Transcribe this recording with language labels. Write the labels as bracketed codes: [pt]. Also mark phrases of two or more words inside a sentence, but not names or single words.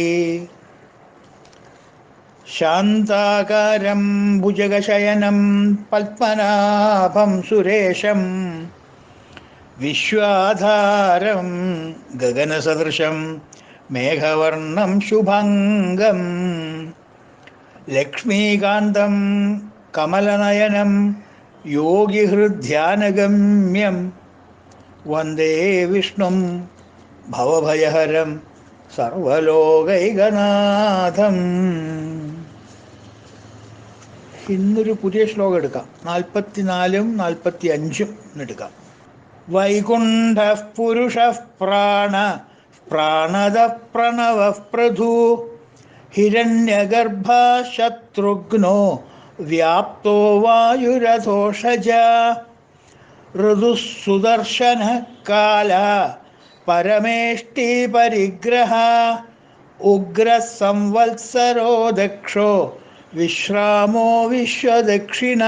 [sa] शान्ताकारं भुजगशयनं पद्मनाभं सुरेशं विश्वाधारं गगनसदृशं मेघवर्णं शुभङ्गं लक्ष्मीकान्तं कमलनयनं योगिहृद्ध्यानगम्यं वन्दे विष्णुं भवभयहरं സർവലോകൈകനാഥം. [ml] ഇന്നൊരു പുതിയ ശ്ലോകം എടുക്കാം. 44ഉം 45ഉം എടുക്കാം. [sa] വൈകുണ്ഠ പുരുഷ പ്രാണ പ്രാണദ പ്രണവ പ്രധു ഹിരണ്യഗർഭ ശത്രുഘ്നോ വ്യാപ്തോ വായുരഥോഷജ ഋതുസുദർശന കാല പരമേഷ്ടി പരിഗ്രഹ ഉഗ്രസംവത്സരോ ദക്ഷോ വിശ്രാമോ വിശ്വദക്ഷിണ.